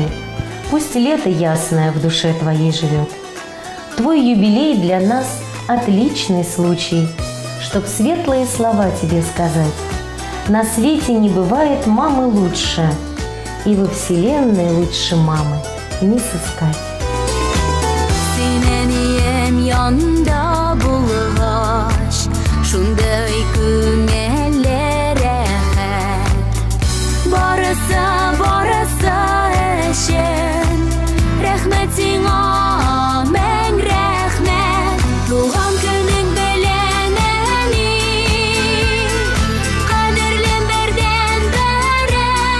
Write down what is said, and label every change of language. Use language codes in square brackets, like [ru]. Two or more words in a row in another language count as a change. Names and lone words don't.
[ru] Пусть лето ясное в душе твоей живет. Твой юбилей для нас отличный случай, чтоб светлые слова тебе сказать. На свете не бывает мамы лучше, и во вселенной лучше мамы не сыскать. [tt] Шундай күңелләре барысы өчен рәхмәт сиңа мең рәхмәт туган көнең белән әни кадерлем бердән бері